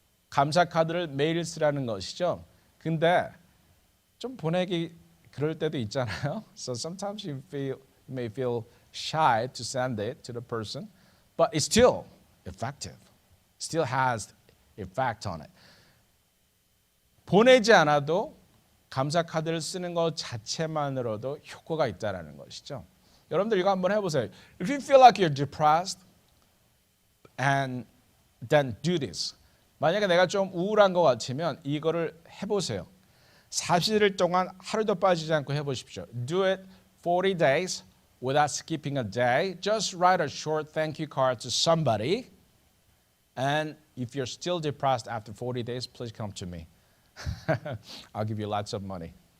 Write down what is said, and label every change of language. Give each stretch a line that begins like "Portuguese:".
Korean: 감사 카드를 매일 쓰라는 것이죠. 근데 좀 보내기 그럴 때도 있잖아요.
English: So sometimes you may feel shy to send it to the person, but it's still effective. Still has effect on it.
Korean: 보내지 않아도 감사 카드를 쓰는 것 자체만으로도 효과가 있다라는 것이죠. 여러분들 이거 한번 해보세요.
English: If you feel like you're depressed, and then do this.
Korean: 만약에 내가 좀 우울한 것 같으면 이거를 해보세요. 40일 동안 하루도 빠지지 않고 해보십시오.
English: Do it 40 days without skipping a day. Just write a short thank you card to somebody. And if you're still depressed after 40 days, please come to me. I'll give you lots of money.